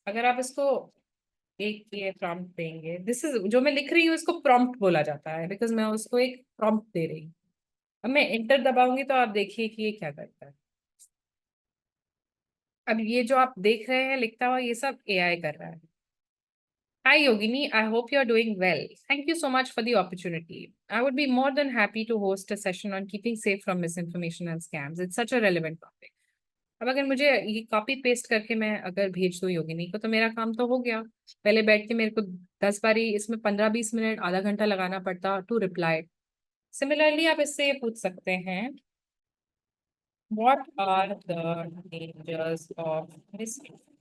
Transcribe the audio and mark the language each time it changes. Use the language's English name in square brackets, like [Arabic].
[Hindi] अगर आप इसको एक ये प्रॉम्प्ट देंगे, दिस इज जो मैं लिख रही हूँ इसको प्रॉम्प्ट बोला जाता है, बिकॉज मैं उसको एक प्रॉम्प्ट दे रही हूँ। अब मैं एंटर दबाऊंगी तो आप देखिए कि ये क्या करता है। अब ये जो आप देख रहे हैं लिखता हुआ, ये सब AI कर रहा है। [English] Hi Yogini, I hope you're doing well. Thank you so much for the opportunity. I would be more than happy to host a session on keeping safe from misinformation and scams. It's such a relevant topic. [Hindi] अब अगर मुझे ये copy paste करके मैं अगर भेज दूँ योगिनी को, तो मेरा काम तो हो गया। पहले बैठ के मेरे को 10 बारी इसमें 15-20 मिनट आधा घंटा लगाना पड़ता [English] To reply. [Hindi] सिमिलरली आप इससे ये पूछ सकते हैं, [English] What are the dangers of misinformation.